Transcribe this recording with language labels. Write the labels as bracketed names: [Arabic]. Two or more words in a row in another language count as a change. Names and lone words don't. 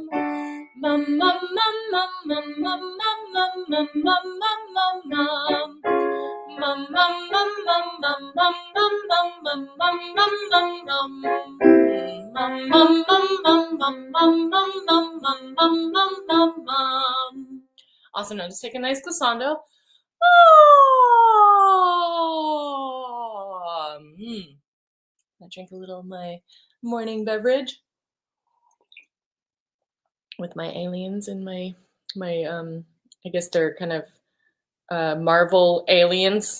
[English] Mum mum mum mum mum mum mum mum mum mum mum mum. Mum mum mum mum mum mum mum mum mum mum mum mum mum. Mum mum mum mum mum mum mum mum mum mum mum mum mum. Awesome. Now just take a nice glissando. I drink a little of my morning beverage with my aliens and my I guess they're kind of Marvel aliens.